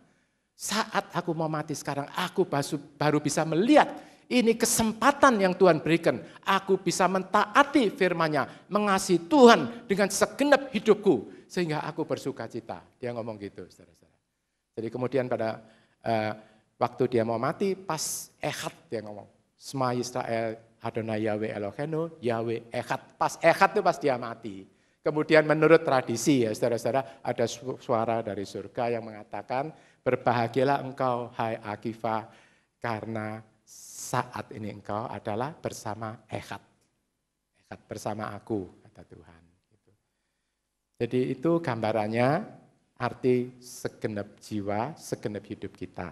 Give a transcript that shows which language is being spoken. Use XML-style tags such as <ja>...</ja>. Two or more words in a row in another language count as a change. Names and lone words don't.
<id>Saat aku mau mati sekarang, aku baru bisa melihat ini kesempatan yang Tuhan berikan. Aku bisa mentaati firman-Nya, mengasihi Tuhan dengan segenap hidupku. Sehingga aku bersuka cita. Dia ngomong gitu, saudara-saudara. Jadi kemudian pada waktu dia mau mati, pas Echad dia ngomong.</id> <he>שמע ישראל, אדוני יהוה אלוהינו, יהוה אחד.</he> <id>Pas Echad itu pas dia mati. Kemudian menurut tradisi ya saudara-saudara, ada suara dari surga yang mengatakan, berbahagialah engkau hai Akiva, karena saat ini engkau adalah bersama Echad. Echad bersama aku, kata Tuhan. Jadi itu gambarannya, arti segenap jiwa, segenap hidup kita.</id>